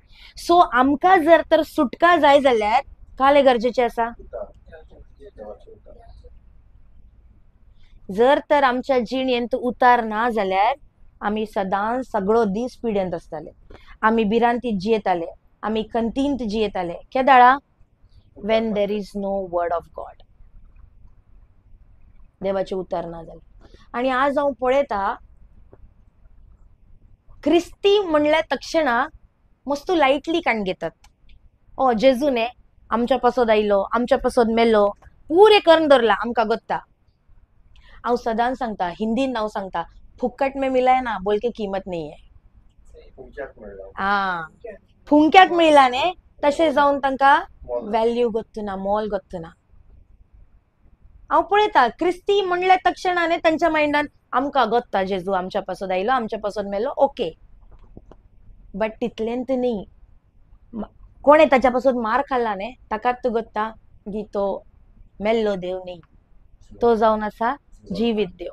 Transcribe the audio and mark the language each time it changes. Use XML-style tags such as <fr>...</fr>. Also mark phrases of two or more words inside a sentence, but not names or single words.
<kok>सो आमकां जर तर सुटका जाय जाल्यार काले गरजेचे आसा. जर तर आमच्या जिणेंत उतार ना जाल्यार आमी सदांच सगळो दीस पिडेंत आसताले, आमी भिरांतीत जियेताले, आमी खंतींत जियेताले. केदाळा?</kok> <en>When there is no word of God.</en> <kok>देवाचे उतार ना जाल्यार. आनी आज हांव पळयता क्रिस्ती म्हणल्या तक्षणा मस्त लायटली काण घेतात. ओ जेजूने आमच्या पासोद आयलो, आमच्या पासोद मेलो, पुरे करून दवरला, आमकां गोत्ता. हांव सदांच सांगता, हिंदीन हांव सांगता,</kok> <hi>फुक्कट में मिला है ना, बोल के कीमत नहीं है.</hi> <kok>फुंक्याक मिळला ने तशें जावन तांकां व्हॅल्यू गोत्तना, मोल गोत्तना. हांव पळयता क्रिस्ती म्हणल्या तक्षणाने तांच्या मायंडान आमकां गोत्ता जेजू आमच्या पासोद आयलो, आमच्या पासोद मेलो, ओके. बट तितलेंत न्ही. कोणे ताच्या पासोद मार खाल्ला ने ताकाच गोत्ता की तो मेल्लो देव न्ही, तो जावन आसा जिवीत देव.</kok>